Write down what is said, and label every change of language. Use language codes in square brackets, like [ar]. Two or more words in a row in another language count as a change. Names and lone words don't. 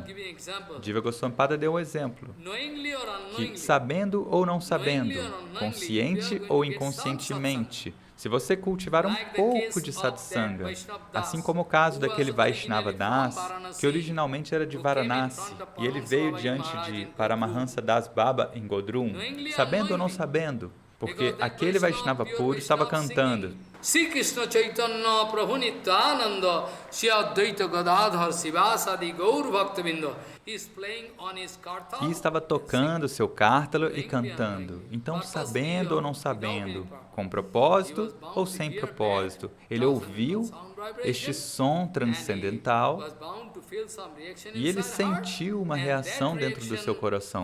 [pt] Jiva Goswami Pada deu um exemplo, que sabendo ou não sabendo, consciente ou inconscientemente, se você cultivar um pouco de satsanga, assim como o caso daquele Vaishnava Das, que originalmente era de Varanasi, e ele veio diante de Paramahansa Das Baba em Godrum, sabendo ou não sabendo, porque aquele Vaishnava puro estava cantando. [sa] Sri Krishna Chaitanya Prabhu Nityananda Shri Advaita Gadadhar Sivasadi Gaur Bhaktavinda. [pt] E estava tocando seu cártalo e cantando. Então, sabendo ou não sabendo, com propósito ou sem propósito, ele ouviu este som transcendental e ele sentiu uma reação dentro do seu coração.